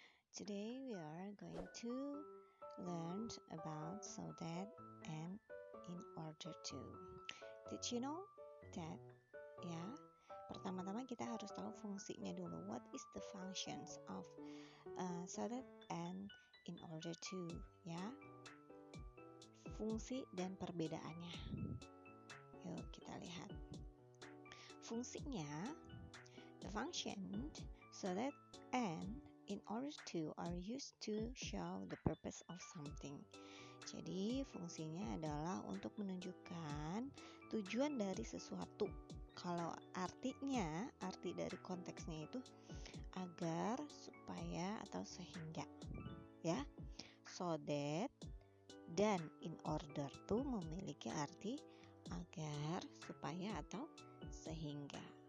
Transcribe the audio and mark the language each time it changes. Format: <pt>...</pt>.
<en>Today we are going to learn about so that and in order to. Did you know that?</en> <id>Ya, pertama-tama kita harus tahu fungsinya dulu.</id> <en>What is the functions of so that and in order to?</en> <id>Ya, fungsi dan perbedaannya. Yuk kita lihat.</id> <en>Fungsinya, the function so that and in order to are used to show the purpose of something.</en> <id>Jadi fungsinya adalah untuk menunjukkan tujuan dari sesuatu. Kalau arti dari konteksnya itu agar, supaya, atau sehingga, ya. So that dan in order to memiliki arti agar, supaya, atau sehingga.</id>